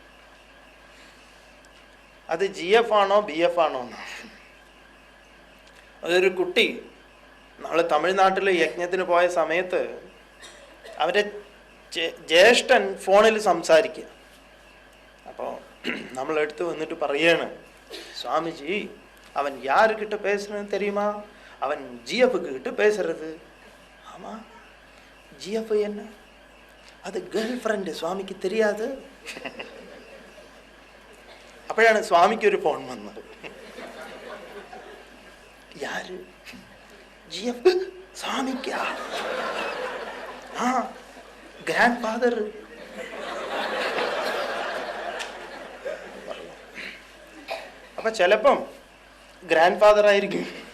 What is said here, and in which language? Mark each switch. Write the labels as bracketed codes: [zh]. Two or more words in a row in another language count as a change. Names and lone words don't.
[ml] അത് GF ആണോ BF ആണോ? അതൊരു കുട്ടി, നമ്മൾ തമിഴ്നാട്ടിൽ യജ്ഞത്തിന് പോയ സമയത്ത് അവരെ ജ്യേഷ്ഠൻ ഫോണിൽ സംസാരിക്കുക. അപ്പോൾ നമ്മൾ എടുത്ത് വന്നിട്ട് പറയാണ്, സ്വാമിജി [ta] அவன் யாருக்கிட்ட பேசுறன்னு தெரியுமா? அவன் GF கிட்ட பேசுறது. ஆமா, GF என்ன? [en] அது girl friend, [ml] സ്വാമിക്ക് தெரியாது. അപ്പോഴാണ് സ്വാമിക്ക് ഒരു ഫോൺ വന്നത്. யாரு? GF സ്വാമിക്കാ? [en] ആ, grand father. [ml] അപ്പൊ ചിലപ്പം [en] grand father [ml] ആയിരിക്കും.